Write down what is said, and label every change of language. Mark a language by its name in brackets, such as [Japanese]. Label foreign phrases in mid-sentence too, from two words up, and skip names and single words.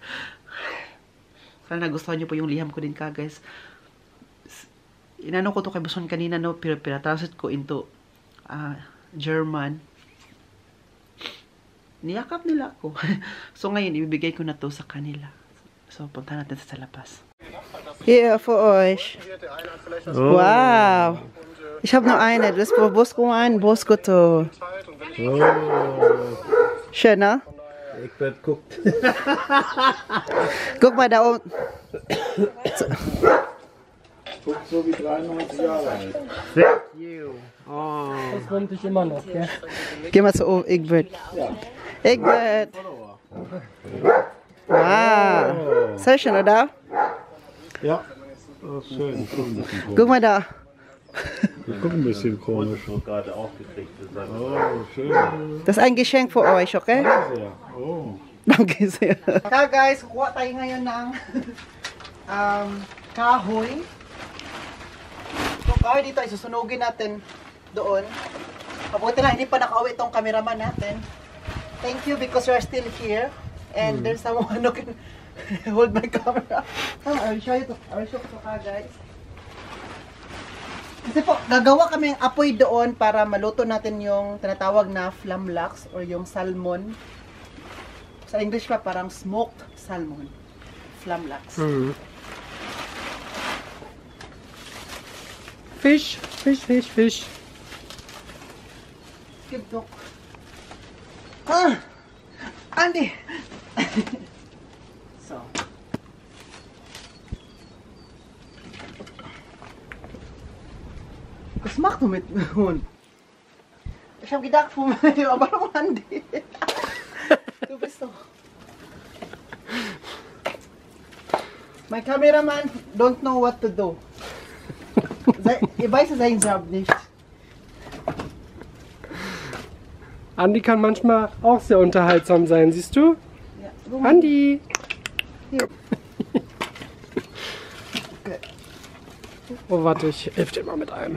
[Filipino] Sana nagustuhan niyo po yung liham ko din, guys. Inano ko to kay Buson kanina, no, pero pinatranslate ko [English] into German. [Filipino] Niyakap nila ako. So ngayon, ibibigay ko na to sa kanila. So, punta natin sa labas. [German] Hier für euch. Oh. Wow. Ich habe nur eine. Das ist für Bosco ein Bosco. Oh. Schön, ne? Ich werd guckt. Guck mal da oben. Guckt so wie 93 Jahre alt. [English] Thank you. Oh. [German] Das wurmt dich immer noch, gell? Geh mal zu oben, Egbert. Egbert. Wow. Sehr schön, oder? Ja, das ist schön. Guck mal da. Die gucken ein bisschen komisch. Gerade aufgekriegt. Oh, schön. Das ist ein Geschenk für euch, okay? Sehr. Oh. Danke sehr. [Filipino] Kaya guys, kuha tayo ngayon ng kahoy. So kahoy dito, isusunugin natin doon. Mabuti na, hindi pa nakauwi itong cameraman natin. [English] Thank you because you are still here. And there's someone who can hold my camera. I will show you to guys. [Filipino] Kasi po, gagawa kami ng apoy doon para maluto natin yung tinatawag na flamlax or yung salmon. Sa English pa parang [English] smoked salmon. [Filipino] Flamlax. [German] Fisch, Fisch, Fisch, Fisch. [English] Give dog. Ah! Andy! So. [German] Was machst du mit dem Hund? Ich habe gedacht, aber warum Andy? Du bist doch... [English] My cameraman don't know what to do. [German] Ich weiß seinen Job nicht. Andi kann manchmal auch sehr unterhaltsam sein, siehst du? Ja. Andi! Hier. Oh, warte, ich helfe dir mal mit einem.